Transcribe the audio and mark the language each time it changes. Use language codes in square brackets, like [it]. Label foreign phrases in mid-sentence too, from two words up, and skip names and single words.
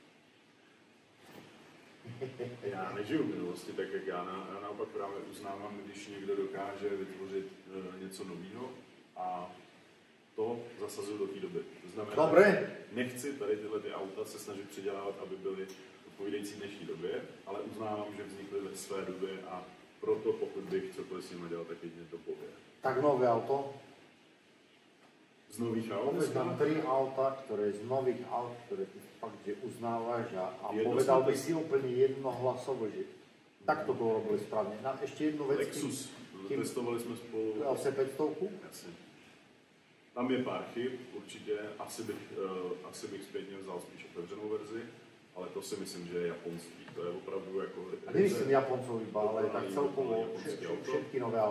[cs] Já nežiju v minulosti tak, jak já naopak právě uznávám, když někdo dokáže vytvořit něco nového a to zasazuju do té doby. To znamená, [sk] Dobre. [cs] nechci tady tyhle ty auta se snažit předělávat, aby byly odpovídající dnešní době, ale uznávám, že vznikly ve své době a proto pokud bych cokoliv s nimi dělal, tak jedině to povie. [sk] Tak nové auto. Z nových aut? Povedz nám 3 auta, ktoré z nových aut, ktoré ty fakt, že uznávaš a Jedno povedal sme by si úplne jednohlasovo, že takto to urobili správne. Na ešte jednu vec. Lexus. [cs] Testovali jsme spolu. LC 500? Jasně. Tam je pár chyb, určitě. Asi bych zpětně vzal spíš otevřenou verzi, ale to si myslím, že je japonský. To je opravdu jako... [sk] A nemyslím Japoncov iba, ale tak celkovo všetky nové auta.